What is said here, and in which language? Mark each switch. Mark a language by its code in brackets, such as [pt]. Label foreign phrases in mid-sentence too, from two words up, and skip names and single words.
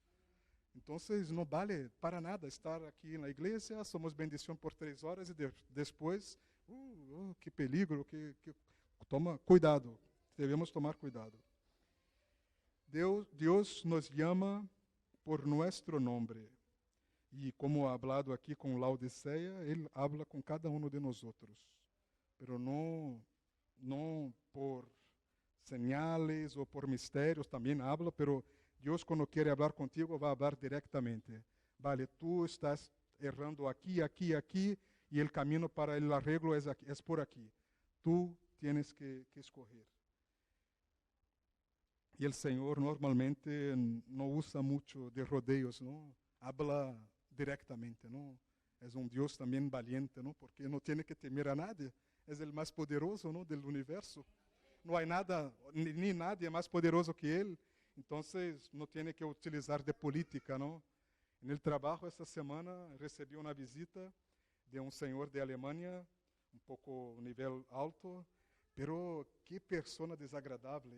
[es] Entonces, no vale para nada estar aquí en la iglesia, somos bendición por 3 horas y después, qué peligro, toma cuidado, debemos tomar cuidado. Dios nos llama por nuestro nombre. [pt] E como hablado aqui com Laodiceia, Ele habla com cada um de nós outros. Pero não por señales ou por mistérios, também habla, pero Deus quando quer falar contigo, vai falar diretamente. Vale, tu estás errando aqui, aqui, aqui, e o caminho para o arreglo é por aqui. [es] Tu tienes que escolher. [pt] E o Senhor normalmente não usa muito de rodeios, não? [es] Habla directamente, [pt] não? É Deus também valiente, não? Porque não tem que temer a nadie. É o mais poderoso, não, do universo. Não há nada, nem nadie mais poderoso que Ele. Então, não tem que utilizar de política, não? No trabalho, esta semana, recebi uma visita de um senhor de Alemanha, pouco nível alto, pero que pessoa desagradável.